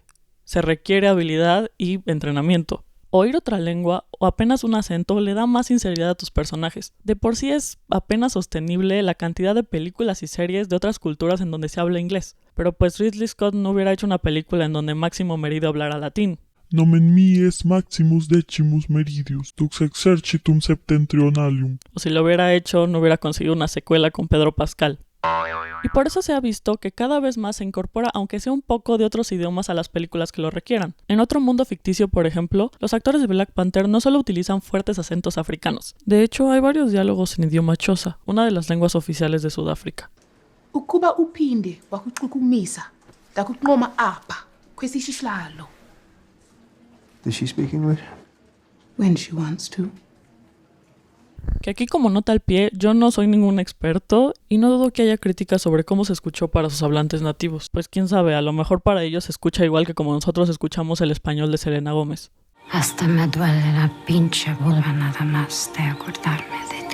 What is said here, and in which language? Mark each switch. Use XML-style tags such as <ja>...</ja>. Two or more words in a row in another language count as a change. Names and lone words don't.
<es>Se requiere habilidad y entrenamiento. Oír otra lengua o apenas un acento le da más sinceridad a tus personajes. De por sí es apenas sostenible la cantidad de películas y series de otras culturas en donde se habla inglés. Pero pues Ridley Scott no hubiera hecho una película en donde Máximo Meridio hablara latín.</es> <la>Nomen mies maximus decimus meridius, dux exercitum septentrionalium.</la> <es>O si lo hubiera hecho, no hubiera conseguido una secuela con Pedro Pascal. Y por eso se ha visto que cada vez más se incorpora, aunque sea un poco de otros idiomas, a las películas que lo requieran. En Otro Mundo Ficticio, por ejemplo, los actores de Black Panther no solo utilizan fuertes acentos africanos. De hecho, hay varios diálogos en idioma Xhosa, una de las lenguas oficiales de Sudáfrica.</es> <xh>Ukuba uphinde wakuchukumisa takunqoma apha kwesisihlalo.</xh> <en>Does she speak English? When she wants to.</en> <es>Que aquí como nota al pie, yo no soy ningún experto y no dudo que haya críticas sobre cómo se escuchó para sus hablantes nativos. Pues quién sabe, a lo mejor para ellos se escucha igual que como nosotros escuchamos el español de Selena Gómez. Hasta me duele la pinche vulva nada más de acordarme de ti.</es>